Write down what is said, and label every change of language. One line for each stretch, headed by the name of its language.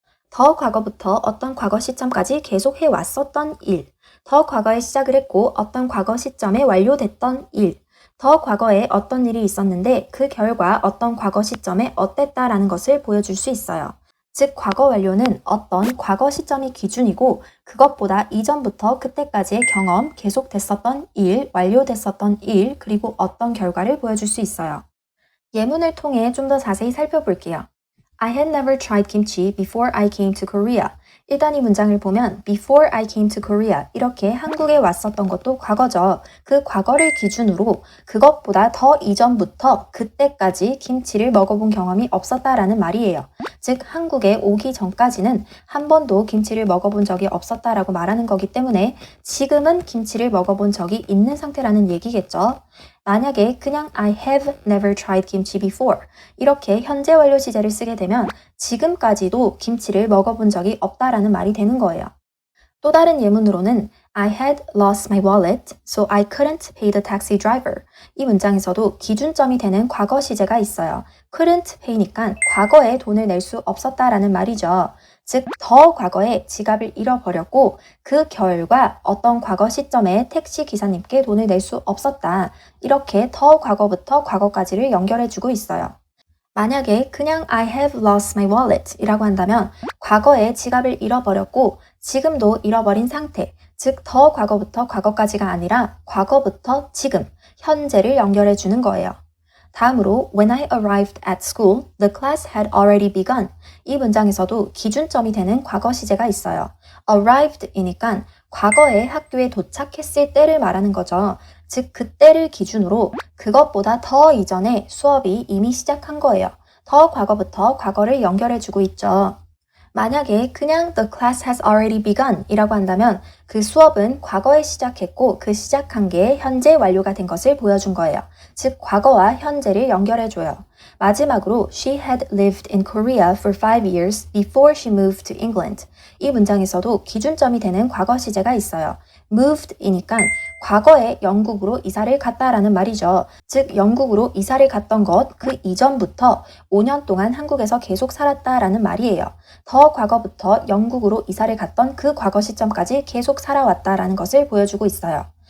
Korean: 더 과거부터 어떤 과거 시점까지 계속 해왔었던 일, 더 과거에 시작을 했고 어떤 과거 시점에 완료됐던 일, 더 과거에 어떤 일이 있었는데 그 결과 어떤 과거 시점에 어땠다라는 것을 보여줄 수 있어요. 즉 과거 완료는 어떤 과거 시점이 기준이고 그것보다 이전부터 그때까지의 경험, 계속됐었던 일, 완료됐었던 일, 그리고 어떤 결과를 보여줄 수 있어요. 예문을 통해 좀 더 자세히 살펴볼게요.
English: I had never tried kimchi before I came to Korea.
Korean: 일단 이 문장을 보면
English: before I came to Korea
Korean: 이렇게 한국에 왔었던 것도 과거죠. 그 과거를 기준으로 그것보다 더 이전부터 그때까지 김치를 먹어본 경험이 없었다라는 말이에요. 즉 한국에 오기 전까지는 한 번도 김치를 먹어본 적이 없었다라고 말하는 거기 때문에 지금은 김치를 먹어본 적이 있는 상태라는 얘기겠죠. 만약에 그냥
English: I have never tried kimchi before
Korean: 이렇게 현재 완료 시제를 쓰게 되면 지금까지도 김치를 먹어본 적이 없다라는 말이 되는 거예요. 또 다른 예문으로는
English: I had lost my wallet, so I couldn't pay the taxi driver.
Korean: 이 문장에서도 기준점이 되는 과거 시제가 있어요.
English: couldn't pay
Korean: 니까 과거에 돈을 낼 수 없었다라는 말이죠. 즉, 더 과거에 지갑을 잃어버렸고 그 결과 어떤 과거 시점에 택시 기사님께 돈을 낼 수 없었다. 이렇게 더 과거부터 과거까지를 연결해주고 있어요. 만약에 그냥
English: I have lost my wallet
Korean: 이라고 한다면 과거에 지갑을 잃어버렸고 지금도 잃어버린 상태, 즉 더 과거부터 과거까지가 아니라 과거부터 지금, 현재를 연결해 주는 거예요. 다음으로
English: When I arrived at school, the class had already begun.
Korean: 이 문장에서도 기준점이 되는 과거 시제가 있어요. arrived이니까 과거에 학교에 도착했을 때를 말하는 거죠. 즉 그때를 기준으로 그것보다 더 이전에 수업이 이미 시작한 거예요. 더 과거부터 과거를 연결해주고 있죠. 만약에 그냥
English: the class has already begun
Korean: 이라고 한다면 그 수업은 과거에 시작했고 그 시작한 게 현재 완료가 된 것을 보여준 거예요. 즉 과거와 현재를 연결해줘요. 마지막으로
English: She had lived in Korea for 5 years before she moved to England.
Korean: 이 문장에서도 기준점이 되는 과거 시제가 있어요. moved이니까 과거에 영국으로 이사를 갔다라는 말이죠. 즉 영국으로 이사를 갔던 것 그 이전부터 5년 동안 한국에서 계속 살았다라는 말이에요. 더 과거부터 영국으로 이사를 갔던 그 과거 시점까지 계속 살아왔다라는 것을 보여주고 있어요.